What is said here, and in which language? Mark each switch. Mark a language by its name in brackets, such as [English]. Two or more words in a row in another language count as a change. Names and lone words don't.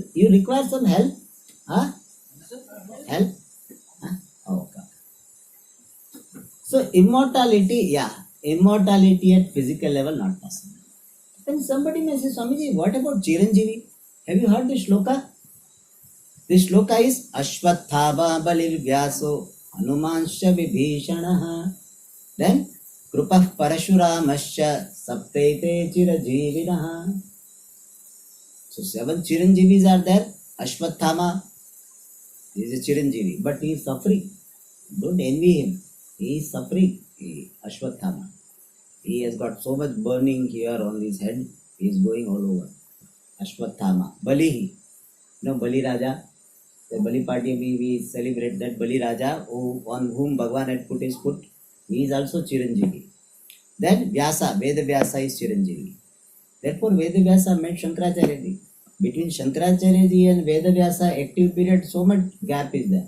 [English] You require some help? Help? Okay. So, immortality at physical level, not possible. Then somebody may say, Swamiji, what about Chiranjeevi? Have you heard this shloka? This shloka is [Sanskrit] अश्वत्थामा बलिर् व्यासो हनूमांश्च विभीषणः. Then कृपः परशुरामश्च सप्तैते चिरजीविनः. [English] So 7 Chiranjeevis are there. Ashwathama is a Chiranjeevi, but he is suffering. Don't envy him. He is suffering. Ashwathama. He has got so much burning here on his head. He is going all over. Ashwathama. Balihi. Bali Raja. The Bali party we celebrate that Bali Raja on whom Bhagavan had put his foot. He is also Chiranjeevi. Then Vyasa. Veda Vyasa is Chiranjeevi. Therefore Veda Vyasa met Shankaracharya ji. Between Shankaracharya ji and Veda Vyasa active period, so much gap is there.